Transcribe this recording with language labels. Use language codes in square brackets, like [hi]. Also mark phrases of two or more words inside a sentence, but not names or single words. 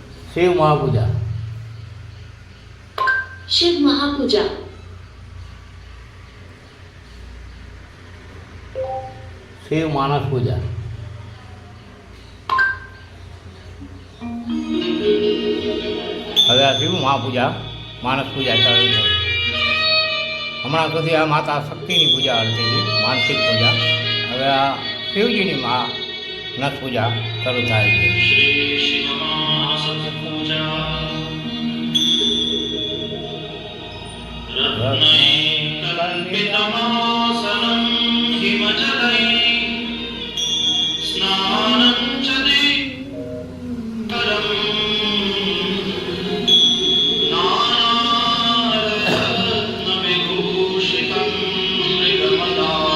[gu] શિવ મહાપૂજા. [sa] शिव महापूजा [gu] શિવ માનસ પૂજા. હવે આ શિવ મહાપૂજા માનસ પૂજા ચાલુ છે. હમણાં સુધી આ માતા શક્તિની પૂજા હાલતી હતી, માનસિક પૂજા. હવે આ શિવજીની માનસ પૂજા શરૂ થાય છે. [sa] श्री शिवमानस पूजा रत्नैकल्पितमासनं हिमजलैः स्नानं च दीपकरं नानारत्नविभूषितं मृगमदा